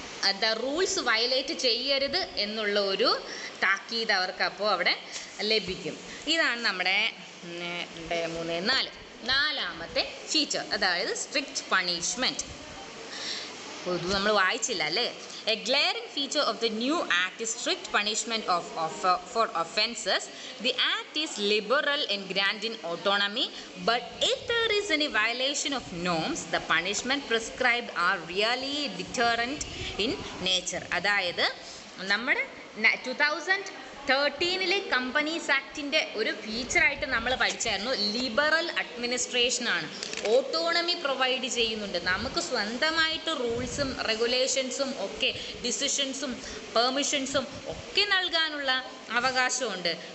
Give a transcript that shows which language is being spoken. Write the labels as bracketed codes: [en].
[ml] എന്താ rules violate ചെയ്യരുത് എന്നുള്ള ഒരു താക്കീത് അവർക്ക് അപ്പോൾ അവിടെ ലഭിക്കും. ഇതാണ് നമ്മുടെ 2, 3, 4 നാലാമത്തെ ഫീച്ചർ, അതായത് സ്ട്രിക്റ്റ് പണിഷ്മെൻറ്റ്. ഇത് നമ്മൾ വായിച്ചില്ല അല്ലേ? [en] A glaring feature of the new act is strict punishment for offences. The act is liberal in granting autonomy, but if there is any violation of norms, the punishment prescribed are really deterrent in nature. [ml] അതായത് നമ്മുടെ 2013 companies ആക്ടിൻ്റെ ഒരു ഫീച്ചറായിട്ട് നമ്മൾ പഠിച്ചായിരുന്നു liberal അഡ്മിനിസ്ട്രേഷനാണ്. Autonomy provide ചെയ്യുന്നുണ്ട്, നമുക്ക് സ്വന്തമായിട്ട് റൂൾസും റെഗുലേഷൻസും ഒക്കെ ഡിസിഷൻസും പെർമിഷൻസും ഒക്കെ നൽകാനുള്ള അവകാശമുണ്ട്.